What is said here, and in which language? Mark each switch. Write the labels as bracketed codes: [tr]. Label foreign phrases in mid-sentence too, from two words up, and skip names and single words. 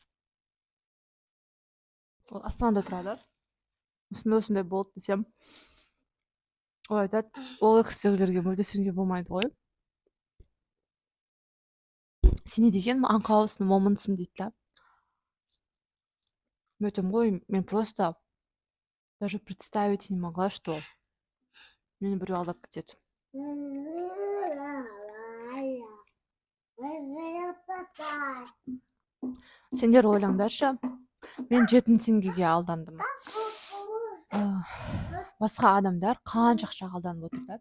[kk] Ол Астанада тұрады. Осындай болды десем, ол айтады, ол кісілерге мүлде сенуге болмайды ғой. Сен не деген аңқаусың, момынсың дейді да. Мен айтамын ғой, мен [ru] просто даже представить не могла, что [kk] мені біреу алдап кетеді. Сендер ойлаңдаршы, мен 7 теңгеге алдандым. Басқа адамдар қанша ақшаға алданып отыр да.